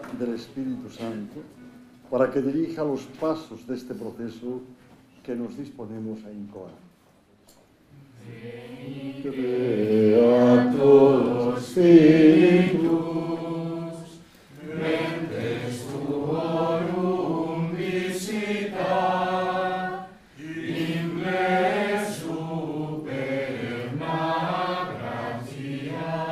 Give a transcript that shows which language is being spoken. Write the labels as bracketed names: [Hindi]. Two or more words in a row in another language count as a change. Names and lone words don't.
[Spanish] del Espíritu Santo para que dirija los pasos de este proceso que nos disponemos a incoar. [Latin] Creator Spiritus, mentes tuorum visita, imble superna gratia,